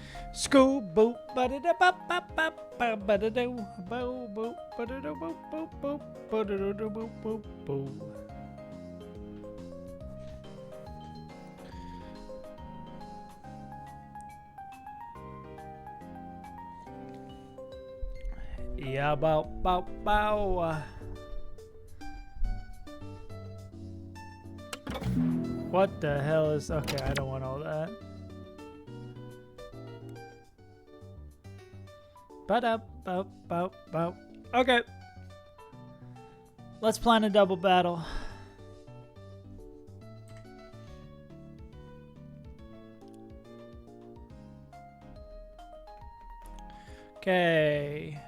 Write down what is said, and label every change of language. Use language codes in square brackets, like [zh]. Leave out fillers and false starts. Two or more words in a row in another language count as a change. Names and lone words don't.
[en] School boop, ba da da ba ba ba ba ba da do, bo boop, ba da do boop boop boop, ba da do boop boop boop. Yeah, bow, bow, bow. What the hell is... Okay, I don't want all that. Ba-da, bow, bow, bow. Okay. Let's plan a double battle. Okay.